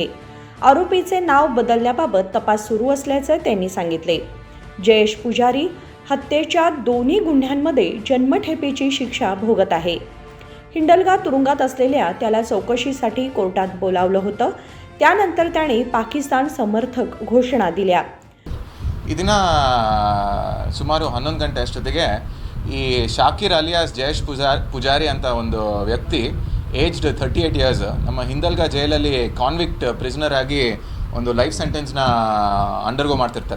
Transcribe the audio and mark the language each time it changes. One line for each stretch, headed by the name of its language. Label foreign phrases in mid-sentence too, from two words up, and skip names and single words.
Marathi: आरोपीचे नाव बदलण्याबाबत तपास सुरू असल्याचं त्यांनी सांगितले. जयेश पुजारी हत्येच्या दोन्ही गुन्ह्यांमध्ये जन्मठेपेची शिक्षा भोगत आहे. हिंडलगा तुरुंगात असलेल्या त्याला चौकशीसाठी कोर्टात बोलावलं होतं. त्यानंतर त्याने पाकिस्तान समर्थक घोषणा दिल्या.
Kannada: ಇದನ್ನ ಸುಮಾರು 11 ಗಂಟೆ ಅಷ್ಟೊತ್ತಿಗೆ ಈ ಶಾಕಿರ್ ಅಲಿಯಾಸ್ ಜಯೇಶ್ ಪೂಜಾರಿ ಅಂತ ಒಂದು ವ್ಯಕ್ತಿ
English: aged 38 years
Kannada: ನಮ್ಮ ಹಿಂದಲ್ಗಾ ಜೈಲಲ್ಲಿ
English: convict prisoner
Kannada: ಆಗಿ ಒಂದು
English: life sentence undergo
Kannada: ಮಾಡ್ತಿರ್ತಾರೆ.